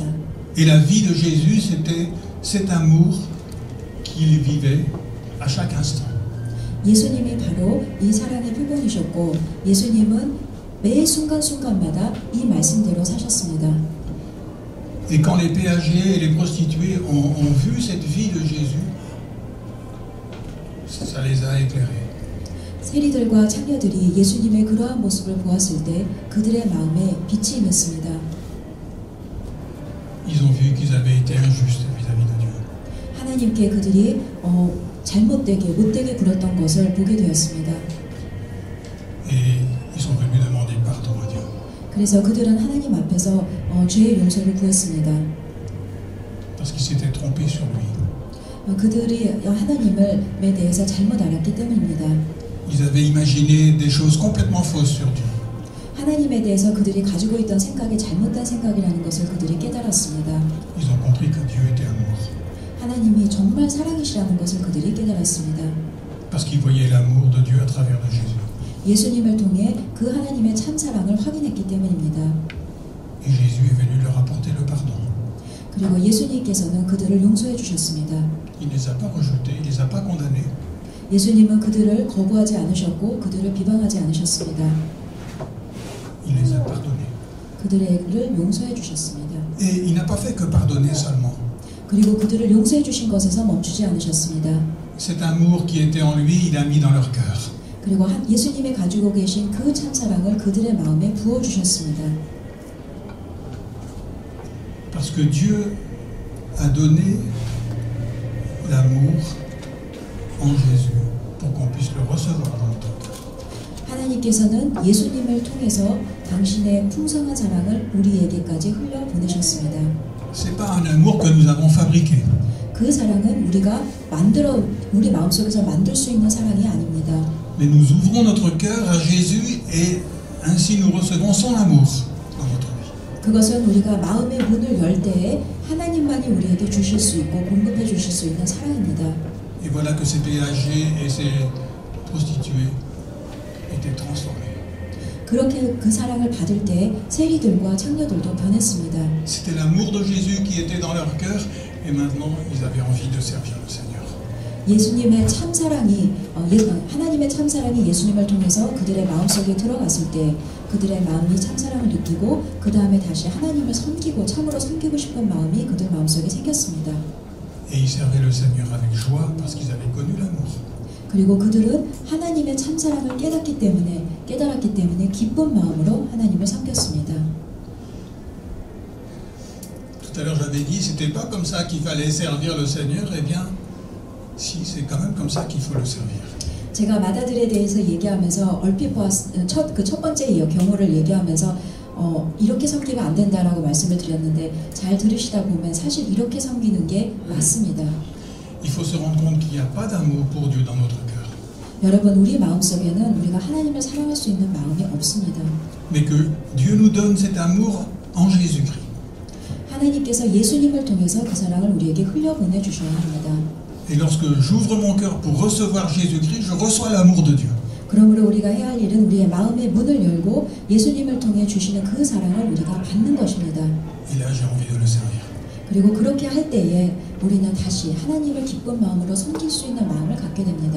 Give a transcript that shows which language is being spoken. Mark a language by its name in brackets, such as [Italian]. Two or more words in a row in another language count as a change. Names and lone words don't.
[French] Et la vie de Jésus, c'était cet amour qu'il vivait à chaque instant. [Korean] 예수님이 바로 이 사랑의 표본이셨고 예수님은 매 순간순간마다 이 말씀대로 사셨습니다. [French] Et quand les péagers et les prostituées ont vu cette vie de Jésus, ça les a éclairés. [Korean] 세리들과 창녀들이 예수님의 그러한 모습을 보았을 때 그들의 마음에 빛이 임했습니다. [French] Ils ont vu qu'ils avaient été injustes vis-à-vis de Dieu. [Korean] 하나님께 그들이 잘못되게 못되게 굴었던 것을 보게 되었습니다. [French] Et ils sont venus demander pardon à Dieu. [Korean] 그래서 그들은 하나님 앞에서 죄의 용서를 구했습니다. [French] Parce qu'ils s'étaient trompés sur lui. [Korean] 그들이 하나님에 대해서 잘못 알았기 때문입니다. [French] Ils avaient imaginé des choses complètement fausses sur Dieu. [Korean] 하나님에 대해서 그들이 가지고 있던 생각이 잘못된 생각이라는 것을 그들이 깨달았습니다. [French] Ils ont compris que Dieu était amour. [Korean] 하나님이 정말 사랑이시라는 것을 그들이 깨달았습니다. [French] Parce qu'ils voyaient l'amour de Dieu à travers de Jésus. [Korean] 예수님을 통해 그 하나님의 참사랑을 확인했기 때문입니다. [French] Et Jésus est venu leur apporter le pardon. [Korean] 그리고 예수님께서는 그들을 용서해 주셨습니다. [French] Il ne les a pas rejetés, il ne les a pas condamnés. [Korean] 예수님은 그들을 거부하지 않으셨고 그들을 비방하지 않으셨습니다. [French] Il les a pardonnés. [Korean] 그들을 용서해 주셨습니다. [French] Et il n'a pas fait que pardonner seulement. [Korean] 그리고 그들을 용서해 주신 것에서 멈추지 않으셨습니다. [French] Cet amour qui était en lui, il a mis dans leur cœur. [Korean] 그리고 예수님이 가지고 계신 그 참사랑을 그들의 마음에 부어주셨습니다. [French] Parce que Dieu a donné l'amour en Jésus pour qu'on puisse le recevoir dans notre cœur. [Korean] 하나님께서는 예수님을 통해서 당신의 풍성한 사랑을 우리에게까지 흘려 보내셨습니다. [French] C'est pas un amour que nous avons fabriqué. [Korean] 그 사랑은 우리가 우리 마음속에서 만들 수 있는 사랑이 아닙니다. [French] Mais nous ouvrons notre cœur à Jésus et ainsi nous recevons son amour dans notre vie. [Korean] 그것은 우리가 마음의 문을 열 때에 하나님만이 우리에게 주실 수 있고 공급해 주실 수 있는 사랑입니다. [French] Et voilà que ces péagers et ces prostituées étaient transformés. [Korean] 그렇게 그 사랑을 받을 때 세리들과 창녀들도 변했습니다. [French] C'était l'amour de Jésus qui était dans leur cœur et maintenant ils avaient envie de servir le Seigneur. [Korean] 예수님의 참사랑이 하나님의 참사랑이 예수님을 통해서 그들의 마음속에 들어갔을 때 그들의 마음이 참사랑을 느끼고 그 다음에 다시 하나님을 섬기고 참으로 섬기고 싶은 마음이 그들 마음속에 생겼습니다. [French] Et ils servaient le Seigneur avec joie parce qu'ils avaient connu l'amour. [Korean] 그리고 그들은 하나님의 참사랑을 깨달았기 때문에 기쁜 마음으로 하나님을 섬겼습니다. [French] Tout à l'heure j'avais dit, c'était pas comme ça qu'il fallait servir le Seigneur. Eh bien, si, c'est quand même comme ça qu'il faut le servir. [Korean] 제가 마다들에 대해서 얘기하면서 얼핏 첫 번째 경우를 얘기하면서 이렇게 섬기면 안 된다라고 말씀을 드렸는데 잘 들으시다 보면 사실 이렇게 섬기는 게 맞습니다. [French] Il faut se rendre compte qu'il n'y a pas d'amour pour Dieu dans notre cœur. [Korean] 여러분, 우리 마음속에는 우리가 하나님을 사랑할 수 있는 마음이 없습니다. [French] Mais que Dieu nous donne cet amour en Jésus-Christ. [Korean] 하나님께서 예수님을 통해서 그 사랑을 우리에게 흘려보내 주셔야 합니다. [French] Et lorsque j'ouvre mon cœur pour recevoir Jésus-Christ, je reçois l'amour de Dieu. [Korean] 그러므로 우리가 해야 할 일은 우리의 마음의 문을 열고 예수님을 통해 주시는 그 사랑을 우리가 받는 것입니다. [French] Et là, j'ai envie de le servir. [Korean] 그리고 그렇게 할 때에 우리는 다시 하나님을 기쁜 마음으로 섬길 수 있는 마음을 갖게 됩니다.